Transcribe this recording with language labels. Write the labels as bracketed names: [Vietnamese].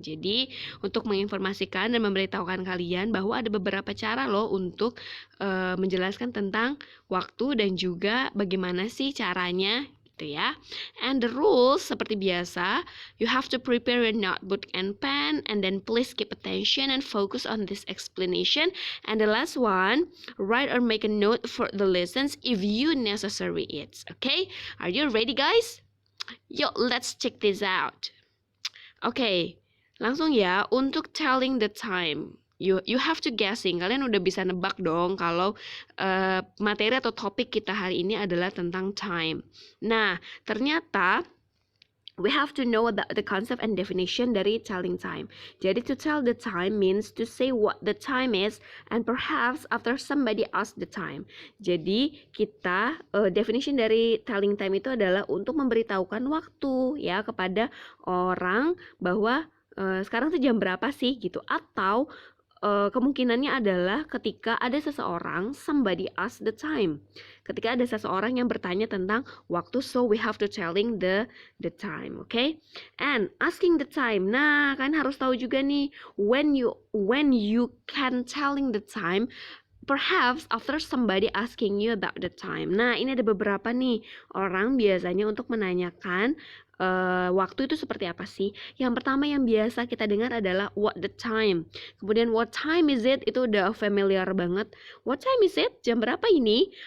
[Indonesian] Jadi, untuk menginformasikan dan memberitahukan kalian bahwa ada beberapa cara loh untuk menjelaskan tentang waktu dan juga bagaimana sih caranya gitu ya. [English] And the rules [Indonesian] seperti biasa, [English] you have to prepare a notebook and pen and then please keep attention and focus on this explanation. And the last one, write or make a note for the lessons if you necessary it. Okay? Are you ready guys? Yo, let's check this out. [Indonesian] Oke, langsung ya untuk [English] telling the time. You have to guessing. [Indonesian] Kalian udah bisa nebak dong kalau materi atau topik kita hari ini adalah tentang time. Nah, ternyata [English] we have to know about the concept and definition [Indonesian] dari [English] telling time. [Indonesian] Jadi [English] to tell the time means to say what the time is and perhaps after somebody asks the time. [Indonesian] Jadi kita definition dari telling time itu adalah untuk memberitahukan waktu ya kepada orang bahwa sekarang tuh jam berapa sih gitu, atau kemungkinannya adalah ketika ada seseorang, [English] somebody ask the time. [Indonesian] Ketika ada seseorang yang bertanya tentang waktu, [English] so we have to telling the time, okay? And asking the time. [Indonesian] Nah, kan harus tahu juga nih [English] when you can telling the time, perhaps after somebody asking you about the time. [Indonesian] Nah, ini ada beberapa nih orang biasanya untuk menanyakan waktu itu seperti apa sih? Yang pertama yang biasa kita dengar adalah [English] what the time. [Indonesian] Kemudian [English] what time is it? [Indonesian] Itu udah familiar banget. [English] What time is it? [Indonesian] Jam berapa ini?